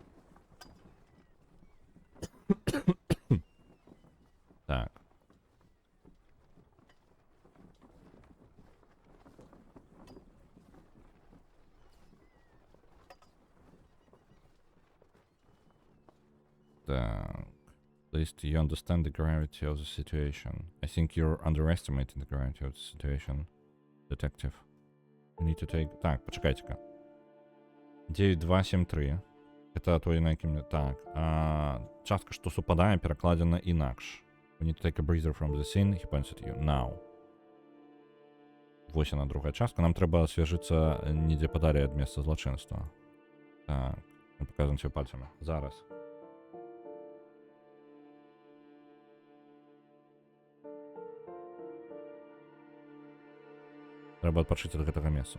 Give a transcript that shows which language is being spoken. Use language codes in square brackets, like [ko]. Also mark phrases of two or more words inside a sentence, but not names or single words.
[be] Так. Так. [en] At least you understand the gravity of the situation. I think you're underestimating the gravity of the situation, detective. You need to take... [be] Так, пачакайце-ка. 9273. Это той, на якім... Так. Частка, што супадае, перакладзена інакш. [en] We need to take a breather from the scene. He points at you. Now. [be] Вось яна, другая частка. Нам трэба асвежыцца недзе падалей ад месца злачынства. Так. Мы паказваем себе пальцамі. Зараз. Трэба адпачыць ад гэтага месца.